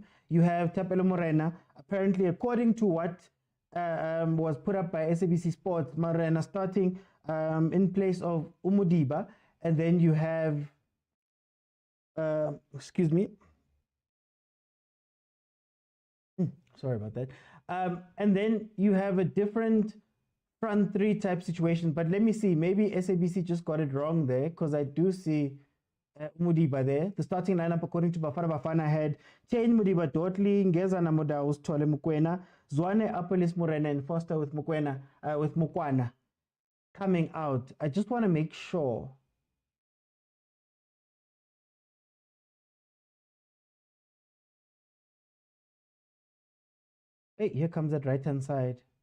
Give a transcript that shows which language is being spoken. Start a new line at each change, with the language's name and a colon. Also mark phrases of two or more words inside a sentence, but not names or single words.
English: You have Tapelo Morena, apparently, according to what was put up by SABC Sports, Morena starting in place of Umudiba, and then you have, sorry about that. And then you have a different front 3 type situation. But let me see, maybe SABC just got it wrong there, because I do see Mudiba there. The starting lineup, according to Bafana Bafana, had Chain Mudiba Dotli, Ngezana Modaus, Tole Mokwena, Zwane Apolis Morena, and Foster with Mokwana coming out. I just want to make sure. Hey, here comes that right-hand side.